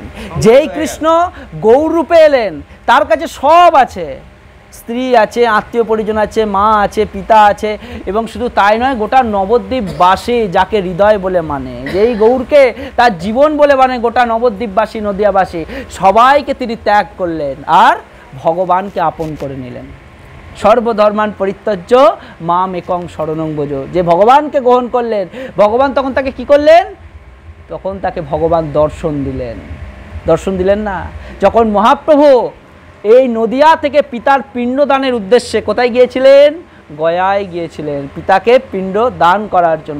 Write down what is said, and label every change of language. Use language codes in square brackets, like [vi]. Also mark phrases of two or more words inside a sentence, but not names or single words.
[bn] যেই কৃষ্ণ গৌর রূপে এলেন, তার কাছে সব আছে, স্ত্রী আছে, আত্মীয় পরিজন আছে, মা আছে, পিতা আছে, এবং শুধু তাই নয়, গোটা নবদ্বীপবাসী যাকে হৃদয় বলে মানে, যেই গৌরকে তার জীবন বলে মানে, গোটা নবদ্বীপবাসী, নদিয়াবাসী সবাইকে তিনি ত্যাগ করলেন আর ভগবানকে আপন করে নিলেন। [sa] সর্বধর্মান পরিত্যাজ্য মামেকং শরণং ভজ, [bn] যে ভগবানকে গ্রহণ করলেন, ভগবান তখন তাকে কি করলেন? তখন তাকে ভগবান দর্শন দিলেন। দর্শন দিলেন না? যখন মহাপ্রভু এই নদিয়া থেকে পিতার পিণ্ডদানের উদ্দেশ্যে কোথায় গিয়েছিলেন? গয়ায় গিয়েছিলেন পিতাকে পিণ্ড দান করার জন্য।